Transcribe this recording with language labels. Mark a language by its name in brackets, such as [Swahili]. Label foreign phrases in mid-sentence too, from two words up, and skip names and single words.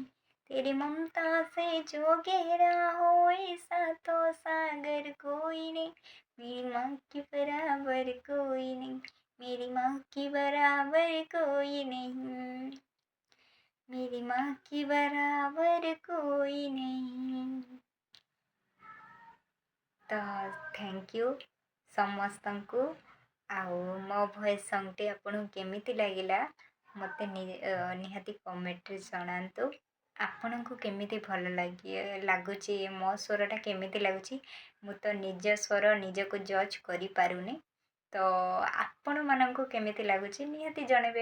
[Hindi] तेरी ममता से जो गहरा हो ऐसा तो सागर कोई नहीं, मेरी माँ की बराबर कोई नहीं, मेरी माँ की बराबर कोई नहीं, मेरी माँ की बराबर कोई नहीं। [English] तो thank you [Odia] ସମସ୍ତଙ୍କୁ। ଆଉ ମୋ [English] voice songଟି [Odia] ଆପଣଙ୍କୁ କେମିତି ଲାଗିଲା ମୋତେ ନିହାତି କମେଣ୍ଟରେ ଜଣାନ୍ତୁ। ଆପଣଙ୍କୁ କେମିତି ଭଲ ଲାଗୁଛି, ମୋ ସ୍ୱରଟା କେମିତି ଲାଗୁଛି? ମୁଁ ତ ନିଜ ସ୍ୱର ନିଜକୁ ଜଜ୍ କରିପାରୁନି, ତ ଆପଣମାନଙ୍କୁ କେମିତି ଲାଗୁଛି ନିହାତି ଜଣେଇବେ।